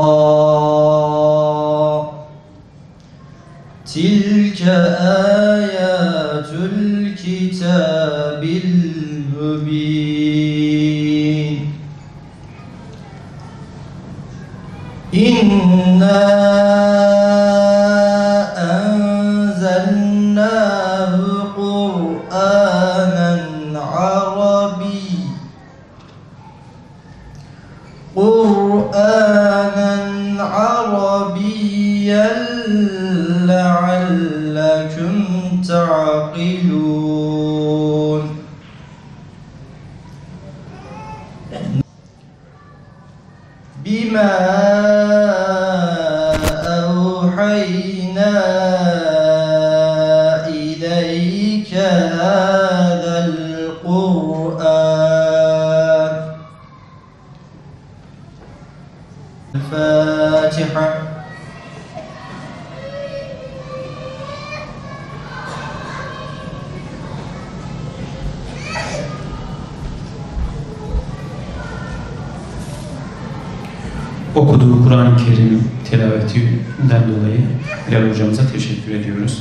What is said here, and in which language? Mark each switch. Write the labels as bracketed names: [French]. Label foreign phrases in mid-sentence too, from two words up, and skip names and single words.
[Arabic] تلك آيات الكتاب المبين. إنا أنزلناه قرآنا عربيا لعلكم تعقلون. بما أوحينا إليك هذا القرآن. الفاتحة. [Turkish] Okuduğu Kur'an-ı Kerim tilavetinden dolayı Bilal hocamıza teşekkür ediyoruz.